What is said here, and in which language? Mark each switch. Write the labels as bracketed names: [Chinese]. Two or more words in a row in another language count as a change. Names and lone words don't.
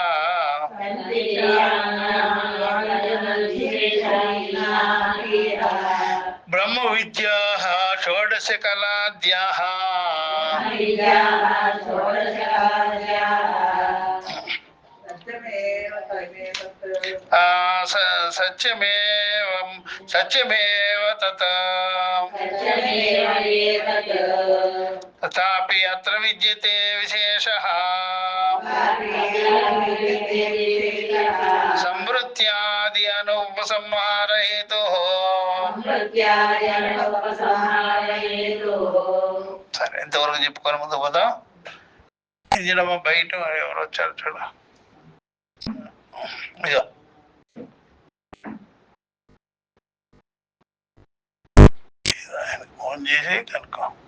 [Sanskrit] ब्रह्म विद्याः षोडश कलाद्याः सत्यमेव तत्. तथापि अत्र विद्यते विशेषः संवृत्त्यादि अनुपसंहार हेतुः. [Telugu] సరే, ఎంతవరకు చెప్పుకొని ముందు పోదాం. ఇది బయట ఎవరు వచ్చారు చూడ. ఇదో ఫోన్ చేసి కనుక్కో.